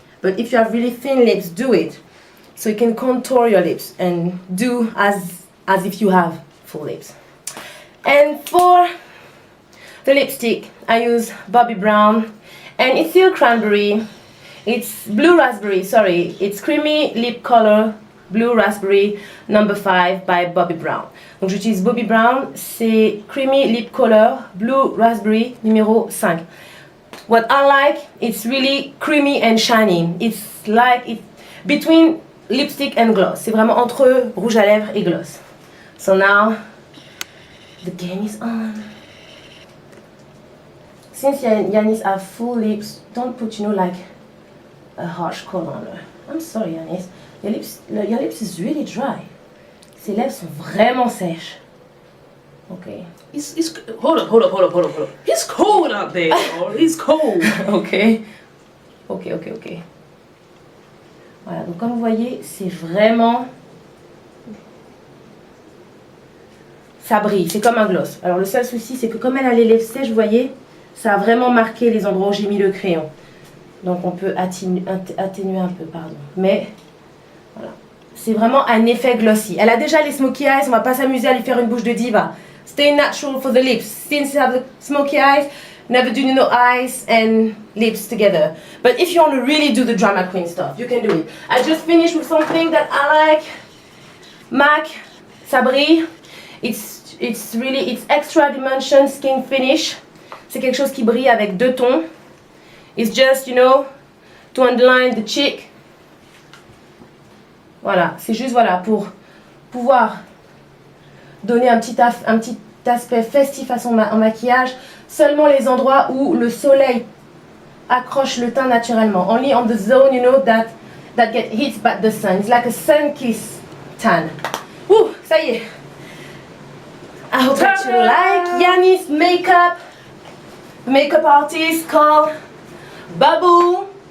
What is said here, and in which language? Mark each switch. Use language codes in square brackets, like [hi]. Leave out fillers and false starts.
[en] But if you have really thin lips, do it. So you can contour your lips and do as if you have full lips. And for the lipstick, I use Bobbi Brown, and it's still cranberry. It's blue raspberry, sorry. It's creamy lip color, blue raspberry, number 5 by Bobbi Brown. [fr] Donc j'utilise Bobbi Brown, c'est creamy lip color, blue raspberry, numéro 5. [en] What I like, it's really creamy and shiny. It's like it's between lipstick and gloss. [fr] C'est vraiment entre rouge à lèvres et gloss. [en] So now, the game is on. Since Yanis have full lips, don't put, you know, like a harsh color on her. I'm sorry, Yanis. Your lips is really dry. [fr] Ses lèvres sont vraiment sèches. [en] Okay. It's hold up. It's cold out there. It's cold. Ok. [fr] Voilà, donc comme vous voyez, c'est vraiment... Ça brille, c'est comme un gloss. Alors le seul souci, c'est que comme elle a les lèvres sèches, vous voyez, ça a vraiment marqué les endroits où j'ai mis le crayon. Donc on peut atténuer un peu, pardon. Mais, voilà. C'est vraiment un effet glossy. Elle a déjà les smokey eyes, on va pas s'amuser à lui faire une bouche de diva. [en] Stay natural for the lips. Since you have the smoky eyes, never do eyes and lips together. But if you want to really do the drama queen stuff, you can do it. I just finished with something that I like. MAC, [fr] ça brille. [en] It's extra dimension skin finish. [fr] C'est quelque chose qui brille avec 2 tons. [en] It's just, you know, to underline the cheek. [fr] Voilà, c'est juste voilà pour pouvoir donner un petit aspect festif à son maquillage. Seulement les endroits où le soleil accroche le teint naturellement. [en] Only on the zone, you know, that get hit by the sun. It's like a sun kiss tan. [fr] Ouh, ça y est. [en] I hope that you like Yanis makeup. The makeup artist called Babu.